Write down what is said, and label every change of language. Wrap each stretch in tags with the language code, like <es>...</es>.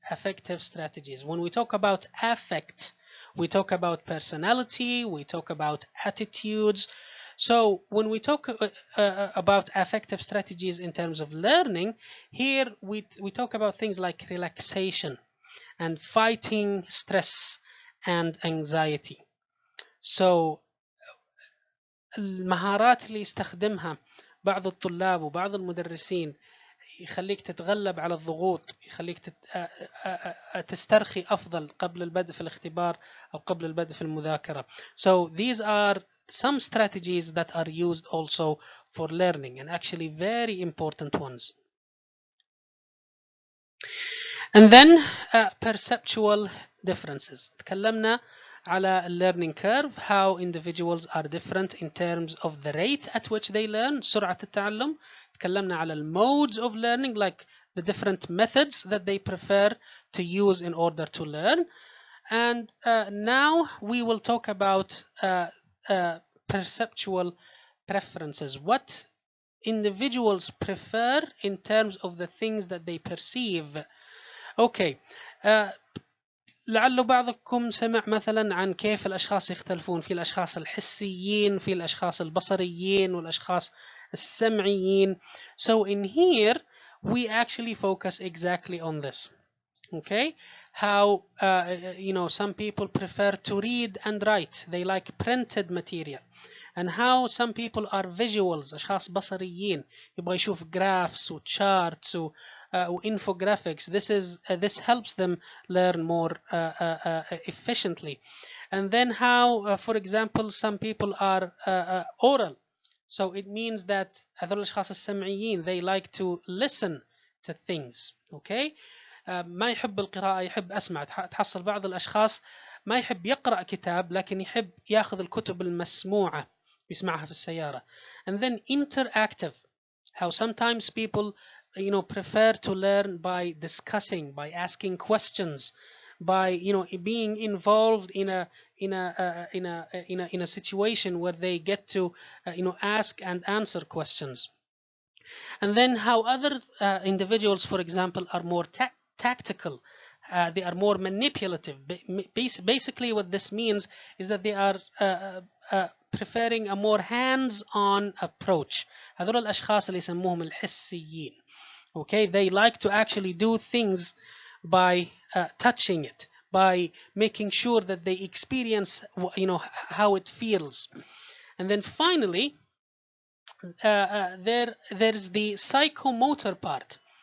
<en>Affective strategies. When we talk about affect, we talk about personality, we talk about attitudes. So when we talk about affective strategies in terms of learning, here we talk about things like relaxation and fighting stress and anxiety.</en> <ar>So المهارات اللي يستخدمها بعض الطلاب وبعض المدرسين يخليك تتغلب على الضغوط، يخليك تسترخي أفضل قبل البدء في الاختبار أو قبل البدء في المذاكرة.</ar> <en>So these are some strategies that are used also for learning and actually very important ones. And then perceptual differences. تكلمنا على learning curve, how individuals are different in terms of the rate at which they learn,</en> <ar>سرعة التعلم.</ar> <en>تكلمنا على modes of learning, like the different methods that they prefer to use in order to learn. And now we will talk about perceptual preferences, what individuals prefer in terms of the things that they perceive.</en> <ar>Okay, لعل بعضكم سمع مثلا عن كيف الأشخاص يختلفون، في الأشخاص الحسيين، في الأشخاص البصريين، والأشخاص السمعيين.</ar> <en>So in here we actually focus exactly on this. Okay, how some people prefer to read and write, they like printed material, and how some people are visuals،</en> <ar>أشخاص بصريين يبغى يشوف</ar> <en>graphs و charts و infographics. This helps them learn more efficiently. And then how for example some people are oral, so it means that</en> <ar>هذول الأشخاص السمعيين</ar> <en>they like to listen to things.</en> <ar>Okay, ما يحب القراءة، يحب أسمع. تحصل بعض الأشخاص ما يحب يقرأ كتاب لكن يحب يأخذ الكتب المسموعة يسمعها في السيارة.</ar> <en>And then interactive, how sometimes people prefer to learn by discussing, by asking questions, by being involved in a situation where they get to ask and answer questions. And then how other individuals, for example, are more tactical. They are more manipulative. Basically, what this means is that they are preferring a more hands-on approach.</en> <ar>هذول الأشخاص اللي يسموهم الحسيين.</ar> <en>Okay, they like to actually do things by touching it, by making sure that they experience how it feels. And then finally, there's the psychomotor part.</en>